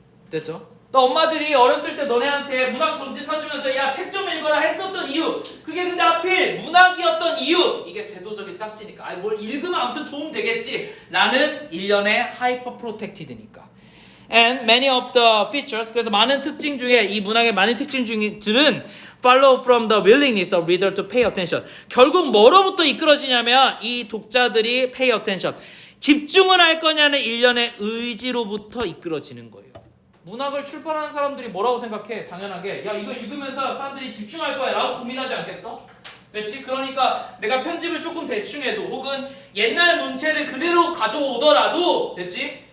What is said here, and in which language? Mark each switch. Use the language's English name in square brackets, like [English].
[Korean] 됐죠? 너 엄마들이 어렸을 때 너네한테 문학 전지 타주면서 야 책 좀 읽어라 했었던 이유, 그게 근데 하필 문학이었던 이유, 이게 제도적인 딱지니까 아니 뭘 읽으면 아무튼 도움 되겠지 라는 일련의 하이퍼 프로텍티드니까. [English] And many of the features, [Korean] 그래서 많은 특징 중에 이 문학의 많은 특징 중들은 [English] follow from the willingness of reader to pay attention. [Korean] 결국 뭐로부터 이끌어지냐면 이 독자들이 [English] pay attention, [Korean] 집중을 할 거냐는 일련의 의지로부터 이끌어지는 거예요. 문학을 출판하는 사람들이 뭐라고 생각해? 당연하게 야 이거 읽으면서 사람들이 집중할 거야 라고 고민하지 않겠어? 됐지? 그러니까 내가 편집을 조금 대충 해도 혹은 옛날 문체를 그대로 가져오더라도 됐지?